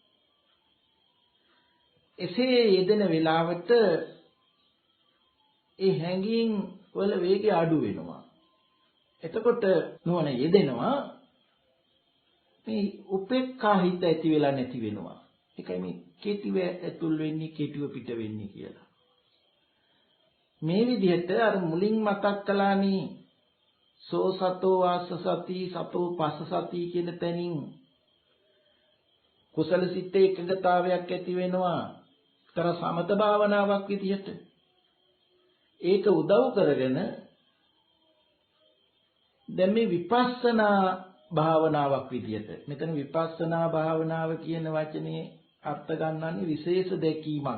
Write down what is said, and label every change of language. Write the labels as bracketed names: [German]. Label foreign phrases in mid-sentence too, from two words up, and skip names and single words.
[Sinhala] එසේ යෙදෙන වෙලාවට ඒ හැඟීම් වල වේගය අඩු වෙනවා. එතකොට නුවණ යෙදෙනවා. මේ උපේක්ඛා හිත ඇති වෙලා නැති වෙනවා. ඒකයි මේ කෙටිව ඇතුල් වෙන්නේ කෙටිව පිට වෙන්නේ කියලා. මේ විදිහට අර මුලින් මතක් කළානේ [Pali] සෝ සතෝ වාස සති සතෝ පස්ස සති [Sinhala] කියන තැනින් කුසල සිත්තේ එකඟතාවයක් ඇති වෙනවා. තර සමත භාවනාවක් විදිහට. ඒක උදව් කරගෙන දැන් මේ විපස්සනා භාවනාවක් විදිහට මෙතන විපස්සනා භාවනාව කියන වචනේ අර්ථ ගන්නන්නේ විශේෂ දැකීමක්.